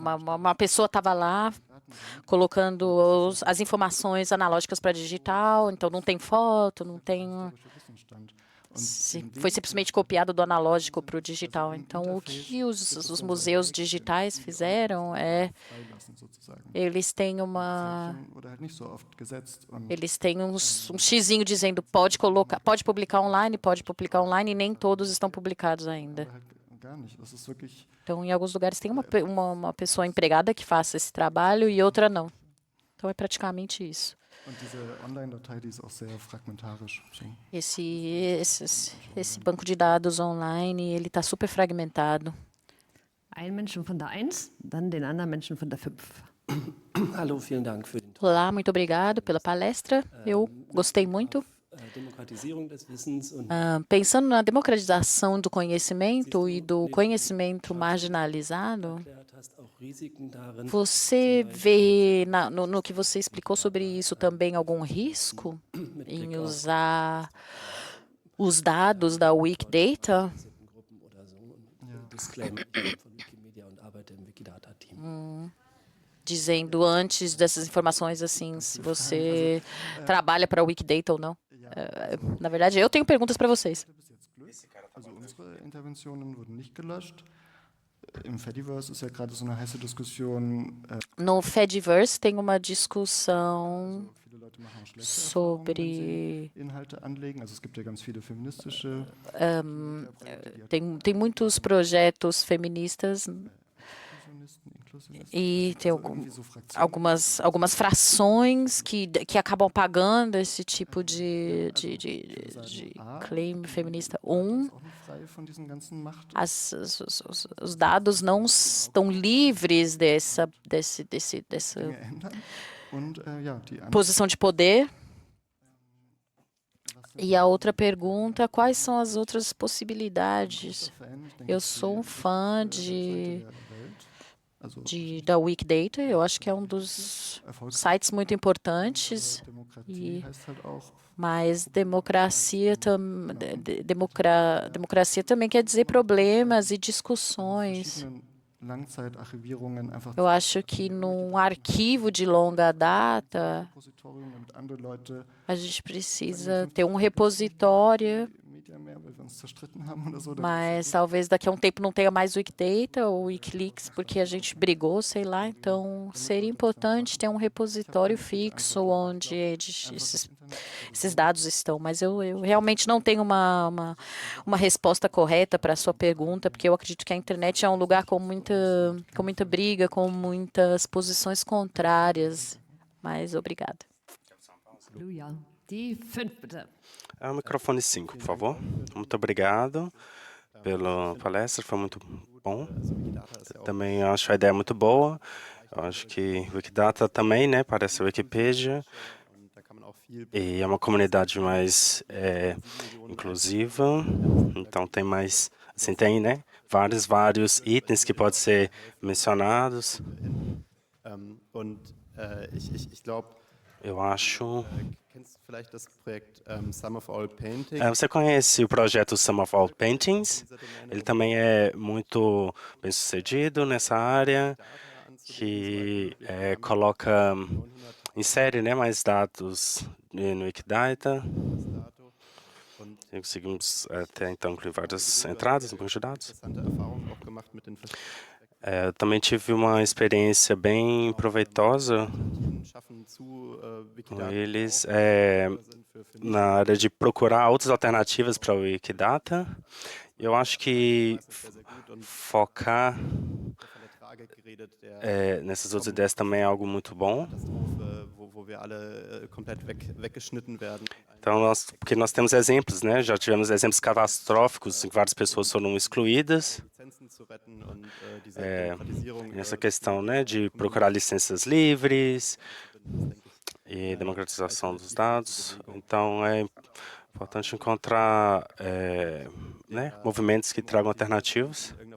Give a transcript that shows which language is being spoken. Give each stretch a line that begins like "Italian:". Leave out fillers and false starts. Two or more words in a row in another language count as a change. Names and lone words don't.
Portuguese: uma pessoa estava lá colocando as informações analógicas para digital, então não tem foto, não tem.
German: Wissensstand.
Portuguese: Foi simplesmente copiado do analógico para o digital. Então, o que os museus digitais fizeram é
German: freilassen, sozusagen.
Portuguese: eles têm uma
German: Oder halt nicht so oft gesetzt. Und
Portuguese: eles têm um xizinho dizendo pode publicar online, e nem todos estão publicados ainda.
German: halt gar nicht. Das ist wirklich
Portuguese: Então, em alguns lugares tem uma pessoa empregada que faça esse trabalho e outra não. Então, é praticamente isso.
German: und diese Online-Datei, die ist auch sehr fragmentarisch. So.
Portuguese: Esse banco de dados online, ele está super fragmentado.
German: Einen Menschen von der 1, dann den anderen Menschen von der 5. Hallo, vielen Dank für den
Portuguese: Olá, muito obrigado pela palestra. Eu gostei muito.
German: Demokratisierung des Wissens und
Portuguese: Pensando na democratização do conhecimento e do conhecimento marginalizado,
German: erklärt hast, auch Risiken darin.
Portuguese: você vê no que você explicou sobre isso também algum risco em usar os dados da Wikidata?
German: Gruppen oder so. Und Disclaimer von Wikimedia und arbeite im Wikidata-Team.
Portuguese: Dizendo antes dessas informações, assim, se você trabalha para a Wikidata ou não. Na verdade, eu tenho perguntas para vocês.
German: Bis jetzt Glück. Also unsere Interventionen wurden nicht gelöscht. Im Fediverse ist ja gerade so eine heiße Diskussion.
Portuguese: No Fediverse tem uma discussão
German: Viele Leute machen schlechte
Portuguese: sobre
German: Erfahrungen, wenn sie Inhalte anlegen. Also es gibt ja ganz viele feministische
Portuguese: tem muitos projetos feministas
German: Inklusionisten, Inklusionisten.
Portuguese: e tem
German: Irgendwie so Fraktionen.
Portuguese: algumas frações que acabam apagando esse tipo de claim feminista.
German: Ist auch nicht frei von diesen ganzen Macht.
Portuguese: Os dados não estão livres dessa
German: Dinge ändern. Und ja, die andere
Portuguese: posição de poder. E a outra pergunta, quais são as outras possibilidades?
German: Fan, ich denke,
Portuguese: Eu sou fã
German: Seite der Welt. Also
Portuguese: da Wikidata, eu acho que é um dos sites muito importantes,
German: Demokratie heißt halt auch,
Portuguese: mas democracia também quer dizer problemas e discussões.
German: verschiedenen Langzeitarchivierungen einfach
Portuguese: Eu acho que num arquivo de longa data,
German: Repositorium, damit andere Leute
Portuguese: a gente precisa ter um repositório,
German: Media mehr, weil wir uns zerstritten haben oder so. Da
Portuguese: mas talvez daqui a um tempo não tenha mais Wikidata ou Wikileaks porque a gente brigou, sei lá. Então, seria importante ter um repositório fixo onde esses dados estão. Mas eu realmente não tenho uma resposta correta para a sua pergunta, porque eu acredito que a internet é um lugar com muita briga, com muitas posições contrárias. Mas obrigada.
German: Halleluja. Die 5, bitte.
Portuguese: O microfone 5, por favor. Muito obrigado pela palestra, foi muito bom. Eu também acho a ideia muito boa. Eu acho que Wikidata também, né, parece a Wikipedia. E é uma comunidade mais inclusiva. Então tem mais, assim, tem, né, vários itens que podem ser mencionados.
German: Und ich glaube,
Portuguese: Eu acho.
German: kennst du vielleicht das Projekt Sum of All Painting?
Portuguese: Você conhece o projeto Sum of All Paintings? Ele também é muito bem sucedido nessa área, que coloca, insere, né, mais dados no Wikidata. Conseguimos até então incluir várias entradas no banco de dados.
German: Interessante Erfahrungen auch gemacht mit den
Portuguese: Eu também tive uma experiência bem proveitosa
German: verschiedenen Schaffen zu
Portuguese: com Wikidata eles
German: sind für
Portuguese: na área de procurar outras alternativas para o Wikidata. Eu acho que focar
German: der Trage geredet, der
Portuguese: nessas outras ideias também é algo muito bom.
German: Katastrophe, wo wir alle komplett weggeschnitten werden.
Portuguese: Então, porque nós temos exemplos, né? Já tivemos exemplos catastróficos em que várias pessoas foram excluídas.
German: Lizenzen zu retten und diese Demokratisierung
Portuguese: Nessa questão, né, de procurar licenças livres, e democratização dos dados. Então, é importante encontrar movimentos que tragam alternativas.